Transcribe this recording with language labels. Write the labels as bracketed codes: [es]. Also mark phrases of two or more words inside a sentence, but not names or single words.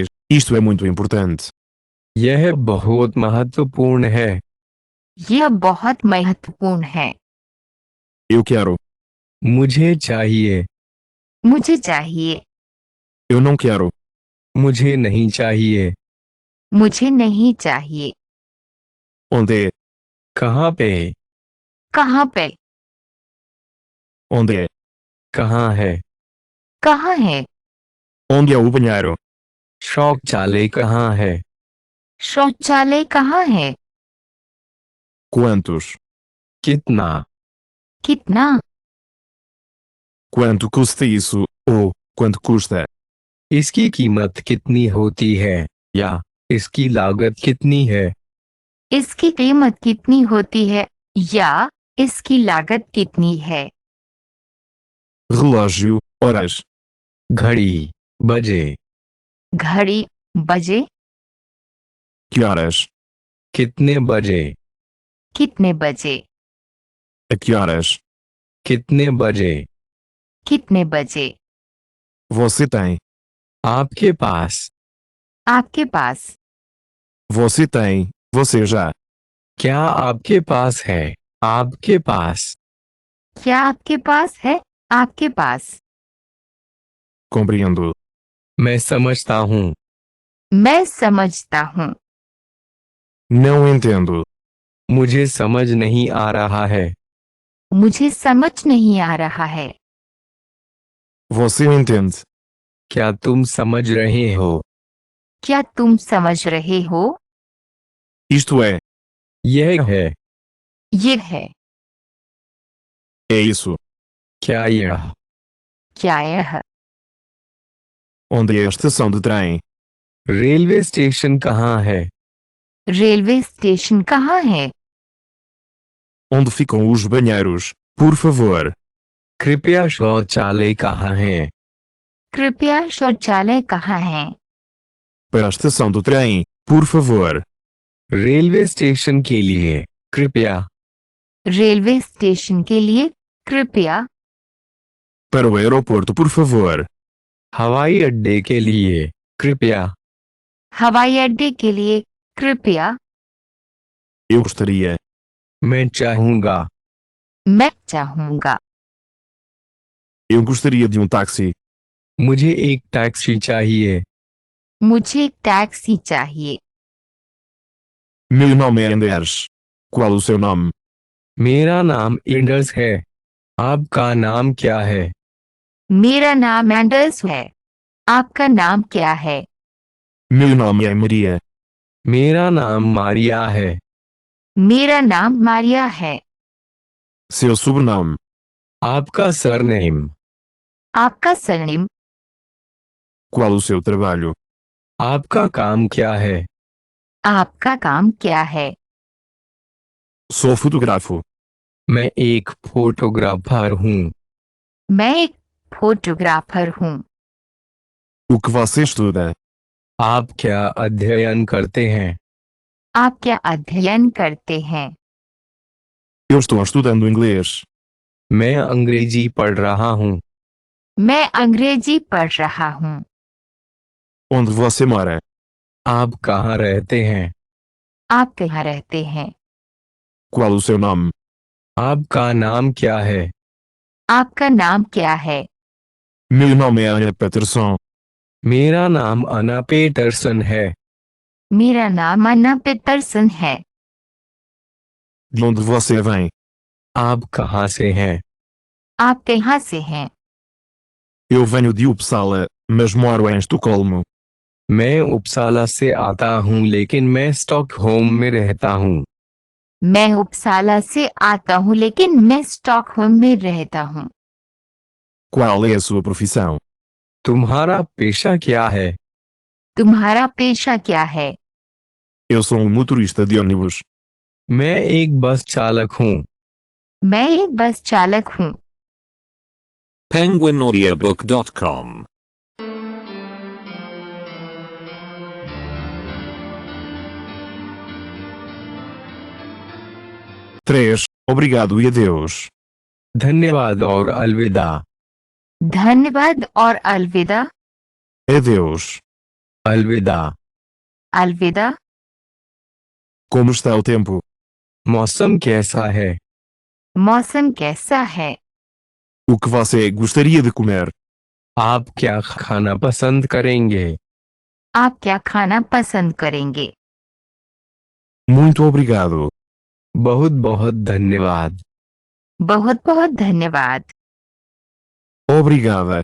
[pt] Isto é muito importante. [hi] यह बहुत महत्वपूर्ण है। यह बहुत महत्वपूर्ण है। [pt] Eu quero. [hi] मुझे चाहिए। मुझे चाहिए। [pt] Eu não quero. [hi] मुझे नहीं चाहिए। मुझे नहीं चाहिए। [pt] Onde é? [hi] कहाँ पे? कहाँ पे? [pt] Onde é? [hi] कहाँ है? कहाँ है? [pt] Onde é o banheiro? [hi] शौचालय कहाँ है? शौचालय कहाँ है? [pt] Quantos? [hi] कितना? कितना? [pt] Quanto custa isso? Ou, quanto custa? [hi] इसकी कीमत कितनी होती है? या इसकी लागत कितनी है? इसकी कीमत कितनी होती है या इसकी लागत कितनी है? [pt] Relógio, horas. [hi] घड़ी, बजे। घड़ी, बजे। [pt] Que horas? [hi] कितने बजे? कितने बजे? [pt] A que horas? [hi] कितने बजे? कितने बजे? [pt] Você tem. [hi] आपके पास। आपके पास। [pt] Você tem. Você já. [hi] क्या आपके पास है? आपके पास। क्या आपके पास है? आपके पास। [pt] Compreendo. [hi] मैं समझता हूँ। मैं समझता हूँ। [pt] Não entendo. [hi] मुझे समझ नहीं आ रहा है। मुझे समझ नहीं आ रहा है। [pt] Você entende? [hi] क्या तुम समझ रहे हो? क्या तुम समझ रहे हो? [pt] Isto é. [hi] यह है। ये है। [pt] É isso. [hi] क्या यह? क्या यह? [pt] Onde é a estação de trem? [en] railway station [hi] कहाँ है? [en] railway station [hi] कहाँ है? [pt] Onde ficam os banheiros? Por favor. [hi] कृपया शौचालय कहाँ है? कृपया शौचालय कहाँ है? [pt] Para a estação do trem, por favor. [en] railway station [hi] के लिए कृपया। [en] railway station [hi] के लिए कृपया। [pt] Para o aeroporto, por favor. [hi] हवाई अड्डे के लिए कृपया। हवाई अड्डे के लिए कृपया। [pt] Eu gostaria. [hi] मैं चाहूँगा। मैं चाहूँगा। [pt] Eu gostaria de um táxi. [hi] मुझे एक टैक्सी चाहिए। मुझे एक टैक्सी चाहिए। [pt] Meu nome é Anders. Qual o seu nome? [hi] मेरा नाम एंडर्स है। आपका नाम क्या है? मेरा नाम एंडर्स है। आपका नाम क्या है? [pt] Meu nome é Maria. [hi] मेरा नाम मारिया है। मेरा नाम मारिया है। [pt] Seu sobrenome. [hi] आपका सरनेम। आपका सरनेम। [pt] Qual o seu trabalho? [hi] आपका काम क्या है? आपका काम क्या है? [pt] Sou fotógrafo. [hi] मैं एक फोटोग्राफर हूँ। मैं एक फोटोग्राफर हूँ। [pt] O que você estuda? [hi] आप क्या अध्ययन करते हैं? आप क्या अध्ययन करते हैं? [pt] Eu estou estudando inglês. [hi] मैं अंग्रेजी पढ़ रहा हूँ। मैं अंग्रेजी पढ़ रहा हूँ। [pt] Onde você mora? [hi] आप कहाँ रहते हैं? आप कहाँ रहते हैं? [pt] Qual o seu nome? [hi] आपका नाम क्या है? आपका नाम क्या है? [pt] Meu nome é Ana Patterson. [hi] मेरा नाम अना पेटरसन है। मेरा नाम अन्ना पितरसन है। [pt] De onde você vem? [hi] आप कहाँ से हैं? आप कहाँ से हैं? [pt] Eu venho de Uppsala, mas moro em Estocolmo. [hi] मैं उपसाला से आता हूँ लेकिन मैं स्टॉकहोम में रहता हूँ। मैं उपसाला से आता हूँ लेकिन मैं स्टॉकहोम में रहता हूँ। [pt] Qual é a sua profissão? [hi] तुम्हारा पेशा क्या है? तुम्हारा पेशा क्या है? [pt] Eu sou um motorista de ônibus. [hi] मैं एक बस चालक हूँ। मैं एक बस चालक हूँ। [pt] penguinaudiobook.com Três. Obrigado e adeus. [hi] धन्यवाद और अलविदा। धन्यवाद और अलविदा। [pt] Adeus. [hi] अलविदा। अलविदा। [pt] Como está o tempo? [hi] मौसम कैसा है? मौसम कैसा है? [pt] O que você gostaria de comer? [hi] आप क्या खाना पसंद करेंगे? आप क्या खाना पसंद करेंगे? [pt] Muito obrigado. [hi] बहुत बहुत धन्यवाद। बहुत बहुत धन्यवाद। [pt] Obrigada.